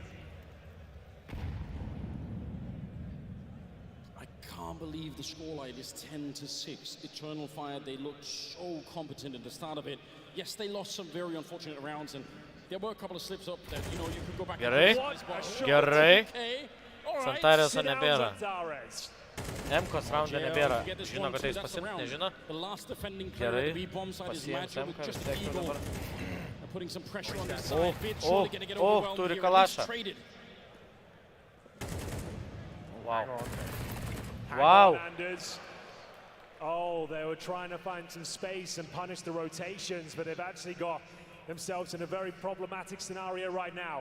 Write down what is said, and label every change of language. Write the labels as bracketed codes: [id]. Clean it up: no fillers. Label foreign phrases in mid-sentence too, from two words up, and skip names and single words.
[en] I can't believe the scoreline is 10-6. Eternal Fire, they looked so competent at the start of it. Yes, they lost some very unfortunate rounds, and there were a couple of slips up that, you know, you could go back [lt] Gerai, [en] and [lt] gerai. [en] okay. All right. [lt] Zantares nebėra. M-kos raunde nebėra. Žino, kad eis pasimt, nežino. Gerai, pasiims M-ką vis tiek jau dabar. [en] Putting some pressure on their side. [lt] Turi kalašą. Wow. [en] Wow. Oh, they were trying to find some space and punish the rotations, but they've actually got themselves in a very problematic scenario right now.